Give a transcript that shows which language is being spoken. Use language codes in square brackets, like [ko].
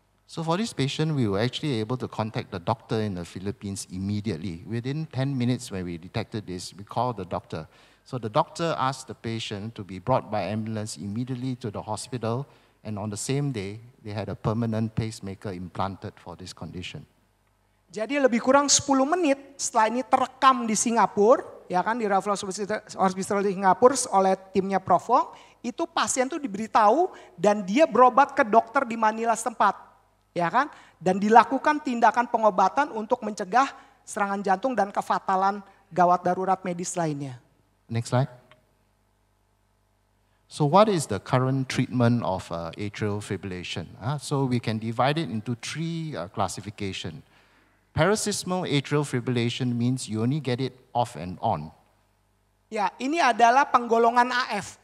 [en] So for this patient, we were actually able to contact the doctor in the Philippines immediately. Within 10 minutes when we detected this, we called the doctor. So the doctor asked the patient to be brought by ambulance immediately to the hospital, and on the same day, they had a permanent pacemaker implanted for this condition. [id] Jadi lebih kurang 10 menit setelah ini terekam di Singapura, ya kan, di Raffles Hospital di Singapura oleh timnya Profong, itu pasien tuh diberitahu dan dia berobat ke dokter di Manila setempat, ya kan, dan dilakukan tindakan pengobatan untuk mencegah serangan jantung dan kefatalan gawat darurat medis lainnya. [en] Next slide. So what is the current treatment of atrial fibrillation? So we can divide it into 3 classifications. Paroxysmal atrial fibrillation means you only get it off and on. [id] Ya, ini adalah penggolongan AF.